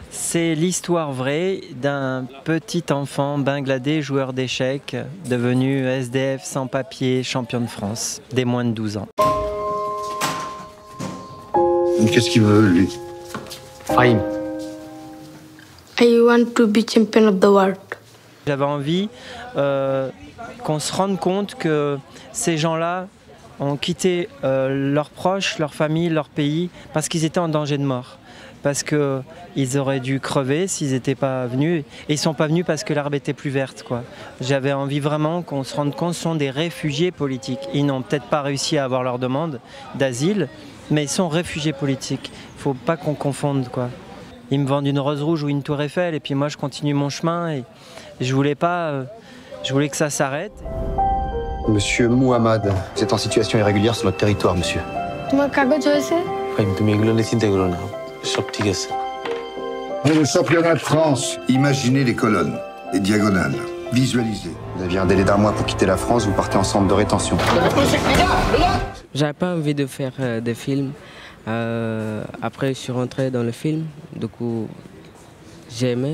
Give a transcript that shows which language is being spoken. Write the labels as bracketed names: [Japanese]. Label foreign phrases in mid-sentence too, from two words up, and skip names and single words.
[French] C'est l'histoire vraie d'un petit enfant bangladais, joueur d'échecs, devenu SDF sans papier, champion de France, des moins de 12 ans. Qu'est-ce qu'il veut, lui? Fahim. [English] I want to be champion of the world. [French] J'avais envie qu'on se rende compte que ces gens-là ont quitté leurs proches, leur famille, leur pays, parce qu'ils étaient en danger de mort. Parce qu'ils auraient dû crever s'ils n'étaient pas venus. Et ils ne sont pas venus parce que l'herbe était plus verte, quoi. J'avais envie vraiment qu'on se rende compte que ce sont des réfugiés politiques. Ils n'ont peut-être pas réussi à avoir leur demande d'asile, mais ils sont réfugiés politiques. Il ne faut pas qu'on confonde, quoi. Ils me vendent une rose rouge ou une tour Eiffel, et puis moi je continue mon chemin. Et je voulais pas, je voulais que ça s'arrête. Monsieur Mohamed, vous êtes en situation irrégulière sur notre territoire, monsieur. [Bangla] তোমার কাগজ হয়েছে? তুমি এগুলো নিয়ে চিন্তা করো না, সব ঠিক আছে। [French] Pour le championnat de France, imaginez les colonnes, les diagonales, visualisez. Vous aviez un délai d'1 mois pour quitter la France, vous partez en centre de rétention. J'avais pas envie de faire des films. Après, je suis rentré dans le film, du coup, j'ai aimé.